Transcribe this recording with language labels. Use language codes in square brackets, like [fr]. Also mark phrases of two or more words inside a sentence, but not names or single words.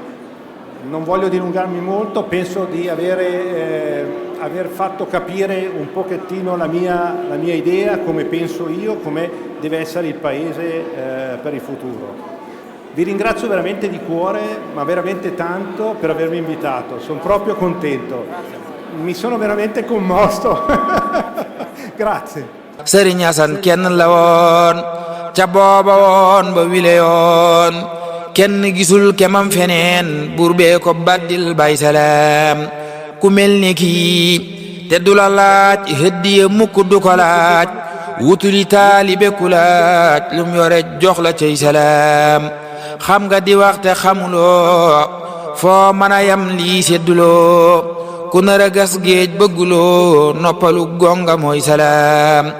[it] Non voglio dilungarmi molto, penso di aver fatto capire un pochettino la mia idea, come penso io, come deve essere il Paese per il futuro. Vi ringrazio veramente di cuore, ma veramente tanto, per avermi invitato, sono proprio contento, mi sono veramente commosso. Grazie. [wo] Sëriñ Asan kenn la woon ca booba woon ba wile yoon kenn gisul kemam feneen buur bee ko baddil bay salaam ku mel ni kii te du la laaj hëddiye mukk du ko laaj wutuli taalibe ku laaj lum yore jox la cey salaam xam nga di waxte xamuloo foo mën a yam lii sedduloo ku nar a gas géej bëgguloo noppalu gonga mooy salaam